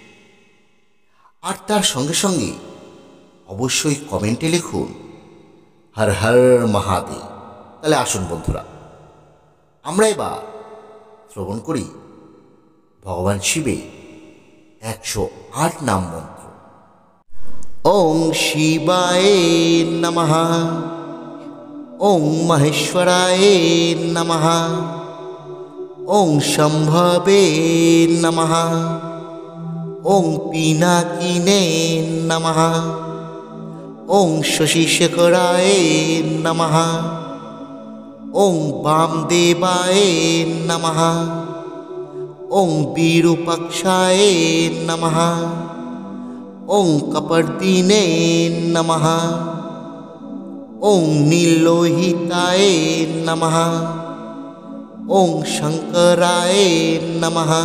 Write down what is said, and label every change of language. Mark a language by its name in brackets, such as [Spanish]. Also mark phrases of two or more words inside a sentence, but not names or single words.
[Bangla] আর তার সঙ্গে সঙ্গে অবশ্যই কমেন্টে লিখুন হর হর মহাদেব। তাহলে আসুন বন্ধুরা, আমরা এবার শ্রবণ করি ভগবান শিবের 108 নাম মন্ত্র। [Sanskrit] ওং শিবায় নমঃ, ওং মহেশ্বরায় নমঃ, ওং শম্ভবে নমঃ, ওং পিনাকিনে নমঃ, ওং শশীশেখরায় নমঃ, ওং বামদেবায় নমঃ, ওং বিরূপাক্ষায় নমঃ, ওং কপর্দিনে নমঃ, ওং নীললোহিতায় নমঃ, ওং শঙ্করায় নমঃ,